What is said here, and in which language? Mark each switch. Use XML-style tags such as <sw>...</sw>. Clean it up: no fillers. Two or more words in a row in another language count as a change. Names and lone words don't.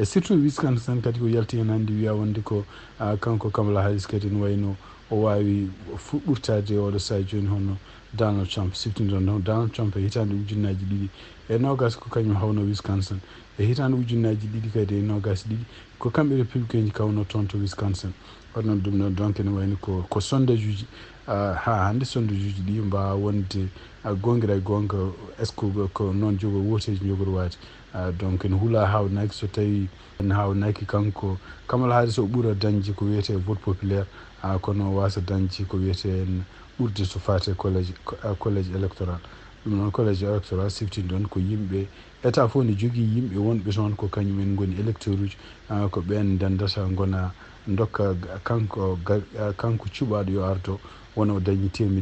<ff>surtout Wisconsin kadi ko yalti hen hannde wiya wonde ko kanko Kamala Harris kadi ne wayno o wawi ɓurtade oɗo saaha joni hono Donald Trump siftinɗon noon Donald Trump e hitande ujunnaji ɗiɗi e nogas ko kañum hawno Wisconsin e hitande ujunnaji ɗiɗi kadi e nogas ɗiɗi ko kamɓe républicain ji kawno toon to Wisconsin hono ɗum noon donc ne wayno ko sondage uji ha hannde sondage uji ɗi mbawa wonde gongira e gonga</ff> <fr>est ce que</fr> <ff>ko noon jogo woteji jogori waade donc ne huula hawnaki so tawi ne hawnaki kanko Kamala Harris o ɓuura dañde ko wiyete</ff> <fr>vote populaire</fr> <ff>kono wasa dañde ko wiyete en ɓurde so fate</ff> <fr>collége électoral</fr> <ff>ɗum noon</ff> <fr>collége électoral</fr> <ff>siftini ɗon ko yimɓe état fof ne jogui yimɓe wonɓe toon ko kañumen goni électeur uji ko ɓen dendata gona dokka kanko cuɓaɗo yo ardo wona o dañi</ff>